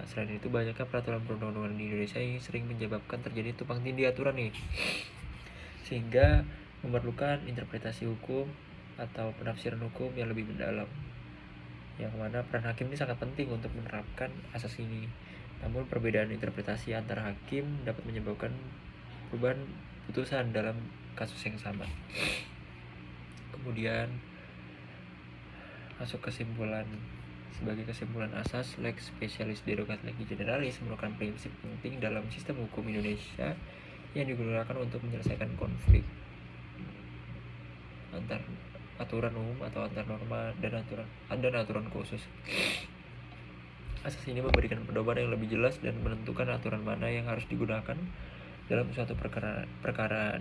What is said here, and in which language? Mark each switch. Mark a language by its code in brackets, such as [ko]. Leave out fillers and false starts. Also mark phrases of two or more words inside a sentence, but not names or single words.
[id] Selain itu, banyaknya peraturan perundang-undangan di Indonesia yang sering menyebabkan terjadi tumpang tindih aturan nih, sehingga memerlukan interpretasi hukum atau penafsiran hukum yang lebih mendalam, yang mana peran hakim ini sangat penting untuk menerapkan asas ini. Namun perbedaan interpretasi antara hakim dapat menyebabkan perubahan putusan dalam kasus yang sama. Kemudian masuk kesimpulan. Sebagai kesimpulan, asas [la] lex specialis derogat legi generalis [id] merupakan prinsip penting dalam sistem hukum Indonesia yang digunakan untuk menyelesaikan konflik antar aturan umum atau antar norma dan aturan khusus. Asas ini memberikan pedoman yang lebih jelas dan menentukan aturan mana yang harus digunakan dalam suatu perkara.